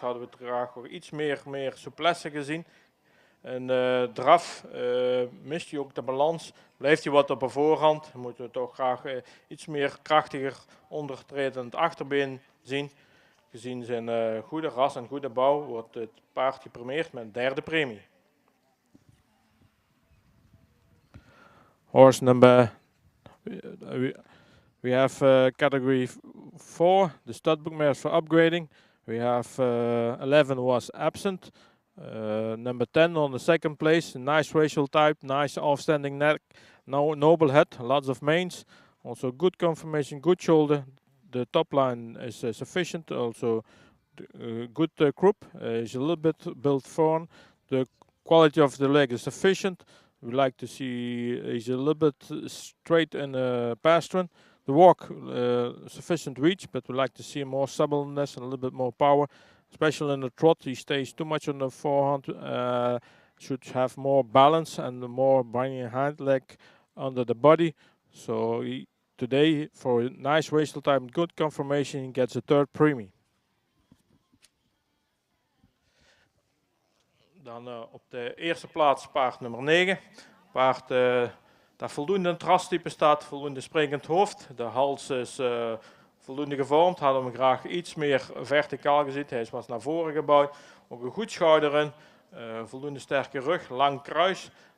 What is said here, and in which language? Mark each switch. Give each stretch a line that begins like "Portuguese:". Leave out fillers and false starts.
Dutch: Hadden we graag nog iets meer souplesse gezien. En draf mist hij ook de balans. Blijft hij wat op de voorhand. Dan moeten we toch graag iets meer krachtiger ondertredend achterbeen zien. Gezien zijn goede ras en goede bouw wordt het paard gepremeerd met een 3e premie.
English: Horse number, we have category 4, the studbook mares for upgrading. We have 11 was absent. Number 10 on the 2nd place, nice racial type, nice offstanding neck, noble head, lots of manes, also good conformation, good shoulder. The top line is sufficient, also good croup, is a little bit built forward. The quality of the leg is sufficient. We like to see he's a little bit straight in the pastern. The walk, sufficient reach, but we like to see more suppleness and a little bit more power. Especially in the trot, he stays too much on the forehand. Should have more balance and more binding hind leg under the body. So today, for a nice racial time, good conformation, he gets a 3rd premie.
Dutch: Dan op de eerste plaats paard nummer 9. Paard dat voldoende in het rastype staat, voldoende sprekend hoofd. De hals is voldoende gevormd. Hadden we hem graag iets meer verticaal gezien. Hij was naar voren gebouwd. Ook een goed schouder in. Voldoende sterke rug, lang kruis.